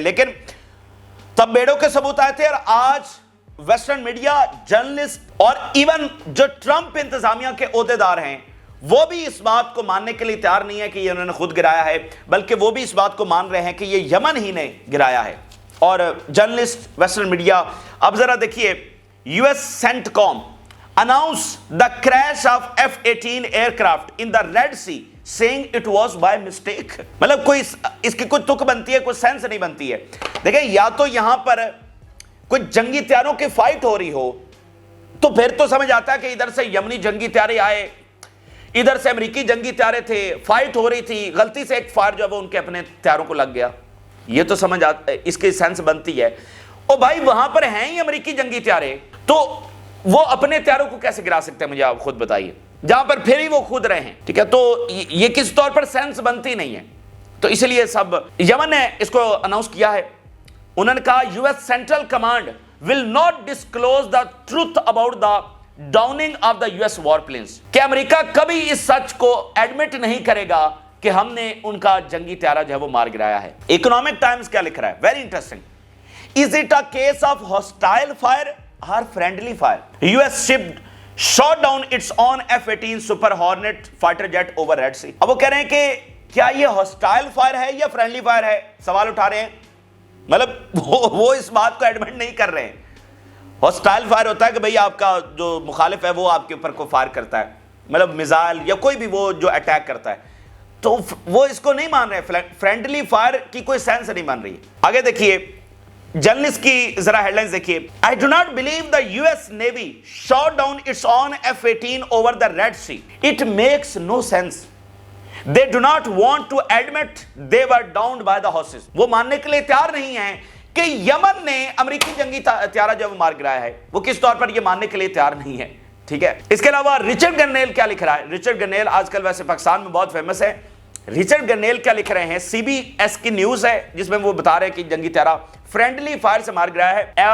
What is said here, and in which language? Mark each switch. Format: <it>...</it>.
<ur>لیکن تب بیڑوں کے ثبوت آئے تھے, اور آج ویسٹرن میڈیا, جرنلسٹ اور ایون جو ٹرمپ انتظامیہ کے عہدیدار ہیں وہ بھی اس بات کو ماننے کے لیے تیار نہیں ہے کہ یہ انہوں نے خود گرایا ہے, بلکہ وہ بھی اس بات کو مان رہے ہیں کہ یہ یمن ہی نے گرایا ہے. اور جرنلسٹ, ویسٹرن میڈیا, اب ذرا دیکھیے,</ur> <en>U S CENTCOM announce the crash of F-18 aircraft in the Red Sea saying it was by mistake.</en> <ur>مطلب کوئی اس کی کوئی تک بنتی ہے, کوئی سینس نہیں بنتی ہے. دیکھیں, یا تو یہاں پر کوئی جنگی طیاروں کی فائٹ ہو رہی ہو تو پھر تو سمجھ آتا ہے کہ ادھر سے یمنی جنگی طیارے آئے, ادھر سے امریکی جنگی طیارے تھے, فائٹ ہو رہی تھی, غلطی سے ایک فائر جو ہے وہ ان کے اپنے طیاروں کو لگ گیا. یہ تو سمجھ آتا, اس کی سینس بنتی ہے. اور بھائی وہاں پر ہیں ہی امریکی جنگی طیارے, تو وہ اپنے طیاروں کو کیسے گرا سکتے ہیں؟ مجھے آپ خود بتائیے, جہاں پر پھر ہی وہ خود رہے ہیں. ٹھیک ہے, تو یہ کس طور پر سینس بنتی نہیں ہے. تو اس لیے سب یمن نے اس کو اناؤنس کیا ہے. انہوں نے کہا</ur> <en>U S central command will not disclose the truth about the downing of the US warplanes.</en> <ur>کہ امریکہ کبھی اس سچ کو ایڈمٹ نہیں کرے گا کہ ہم نے ان کا جنگی طیارہ جو ہے وہ مار گرایا ہے. اکنامک ٹائمز کیا لکھ رہا ہے؟</ur> <en>Very interesting. Is it a case of hostile fire or friendly fire? US shipped shot down its own F-18 Super Hornet fighter jet over Red Sea.</en> <ur>اب وہ کہہ رہے ہیں کہ کیا یہ hostile fire ہے یا friendly fire ہے؟ سوال اٹھا رہے ہیں. مطلب وہ اس بات کو ایڈمٹ نہیں کر رہے ہیں. ہاسٹائل فائر ہوتا ہے کہ بھئی آپ کا جو مخالف ہے وہ آپ کے اوپر کو فائر کرتا ہے, مطلب میزائل یا کوئی بھی وہ جو اٹیک کرتا ہے, تو وہ اس کو نہیں مان رہے. فرینڈلی فائر کی کوئی سینس نہیں مان رہی. آگے دیکھیے, جرنلسٹ کی ذرا ہیڈ لائنز دیکھیے.</ur> <en>I do not believe the US Navy shot down its own F-18 over the Red Sea. It makes no sense. They do not want to admit they were downed by the Houthis.</en> <ur>وہ ماننے کے لیے تیار نہیں ہیں کہ یمن نے امریکی جنگی طیارہ جو مار گرایا ہے. وہ کس طور پر یہ ماننے کے لیے تیار نہیں ہے. ٹھیک ہے, اس کے علاوہ ریچرڈ گرنیل کیا لکھ رہا ہے؟ ریچرڈ گرنیل آج کل ویسے پاکستان میں بہت فیمس ہے. ریچرڈ گرنیل کیا لکھ رہے ہیں؟ سی بی ایس کی نیوز ہے جس میں وہ بتا رہے ہیں کہ جنگی طیارہ فرینڈلی فائر سے مار گرایا ہے.</ur>